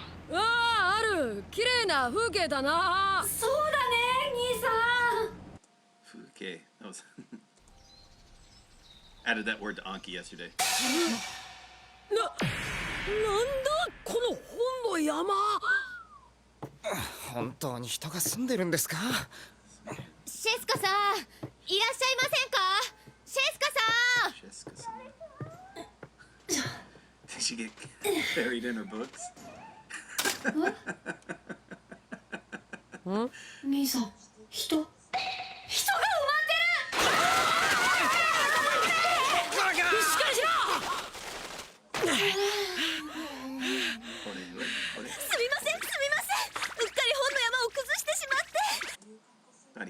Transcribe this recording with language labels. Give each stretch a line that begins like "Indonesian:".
Japanese: うわあ、ある綺麗な風景だな。そうだね兄さん。
English: 風景 that was added that word to Anki yesterday.
Japanese: なんだこの本の山。本当に人が住んでるんですか？シェスカさんいらっしゃいませんか。シェスカさん。
English: Jessica-san. Did she get buried in her books?
Japanese: 兄さん人が埋まってる。しっかりしろ。これすみませんうっかり本の山を崩してしまって。